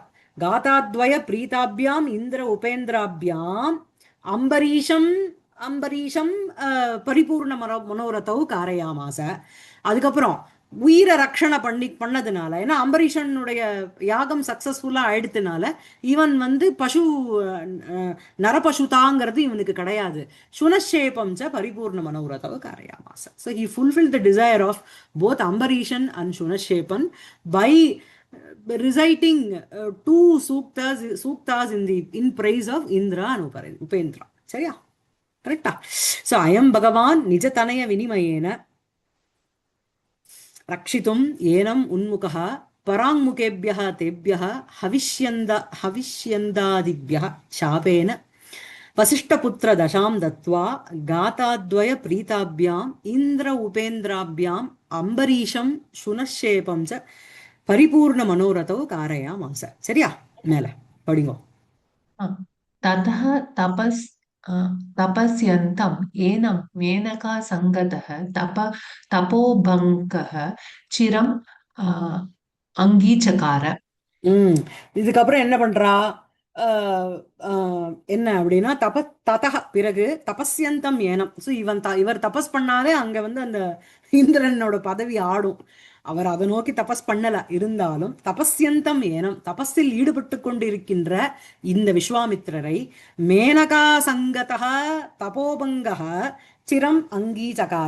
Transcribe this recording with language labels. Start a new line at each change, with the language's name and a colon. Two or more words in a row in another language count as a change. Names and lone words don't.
Sanskrit: गाथाद्वय प्रीताभ्याम् इन्द्र उपेन्द्राभ्याम् अम्बरीषम् परिपूर्ण मनोरथौ कारयामास.
Tamil: அதுக்கப்புறம் உயிரை ரக்ஷணை பண்ணதுனால, ஏன்னா அம்பரீஷனுடைய யாகம் சக்சஸ்ஃபுல்லா ஆயிடுத்துனால இவன் வந்து நரபசுதாங்கிறது இவனுக்கு கிடையாது.
Sanskrit: शुनःशेपम् च परिपूर्ण मनोरथौ कारयामास.
English: so he fulfil the desire of both அம்பரீஷன் and சுனஷேபன் by reciting two suktas in praise of Indra and Upendra.
Tamil: சரியா? கரெக்டா?
Sanskrit: सो अयम् भगवान् निजतनय विनिमयेन रक्षितुम् एनम् उन्मुखः पराङ्मुखेभ्यः तेभ्यः हविष्यन्तादिभ्यः शापेन वसिष्ठपुत्र दशाम् दत्त्वा गाथाद्वय प्रीताभ्याम् इन्द्र उपेन्द्राभ्याम् अम्बरीषम् शुनःशेपम् च परिपूर्ण मनोरथो कारयामास.
Tamil: சரியா? மேல படிங்கோ.
Sanskrit: ततः तपस् तपस्यन्तम् एनं मेनका सङ्गतः तपोभङ्गः चिरम् अङ्गीचकार.
Tamil: இதுக்கப்புறம் என்ன பண்றா? என்ன அப்படின்னா ததக பிறகு
Sanskrit: तपस्यन्तम् एनम्.
Tamil: ஸோ இவர் தபஸ் பண்ணாலே அங்க வந்து அந்த இந்திரனோட பதவி ஆடும். அவர் அதை நோக்கி தபஸ் பண்ணல, இருந்தாலும்
Sanskrit: तपस्यन्तम् एनम्
Tamil: தபஸில் ஈடுபட்டு கொண்டிருக்கின்ற இந்த விஸ்வாமித்திரரை
Sanskrit: मेनका सङ्गतः तपोभङ्गः चिरम् अङ्गीचकार.